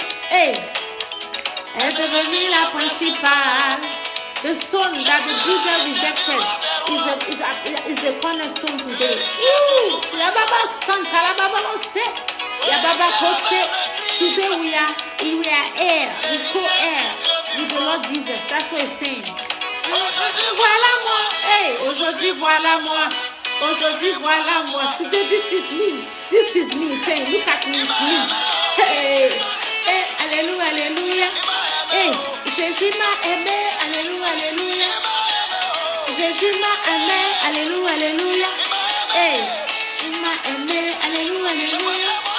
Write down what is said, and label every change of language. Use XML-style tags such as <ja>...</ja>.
<fr>Hey, elle est devenue la principale.</fr> <en>The stone that the builder rejected is a cornerstone today. La Baba Santa, la Baba Ose, la Baba Kose. Today we are heir, we co-heir with the Lord Jesus. That's what he's saying.</en> <fr>Voilà moi, hey, aujourd'hui voilà moi, aujourd'hui voilà moi.</fr> <en>Today this is me saying, look at me, it's me. Hey, hey, alléluia, alléluia.</en> <fr>Hey, Jésus m'a aimé, alléluia, alléluia. Jésus m'a aimé, alléluia, alléluia. Hey, il m'a aimé, alléluia, alléluia.</fr>